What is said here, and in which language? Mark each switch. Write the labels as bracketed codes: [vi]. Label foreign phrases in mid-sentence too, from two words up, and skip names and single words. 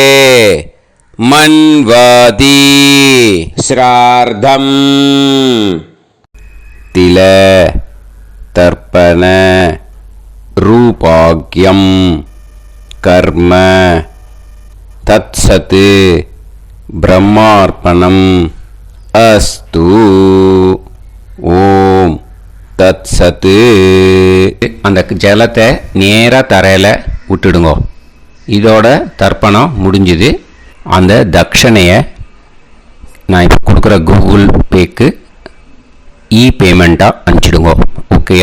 [sa] मन्वाति श्रार्धम् तिल तर्पण रूपाग्यं कर्म तत्सत् ब्रह्मार्पणम् अस्तु ओम् तत् सत्. [ta] அந்த ஜலத்தை நேராக தரையில் விட்டுடுங்க. இதோட தர்ப்பணம் முடிஞ்சுது. அந்த தட்சணையை நான் இப்போ கொடுக்குற கூகுள் பேக்கு பேமெண்ட்டாக அனுப்பிச்சிடுங்க. ஓகேயா?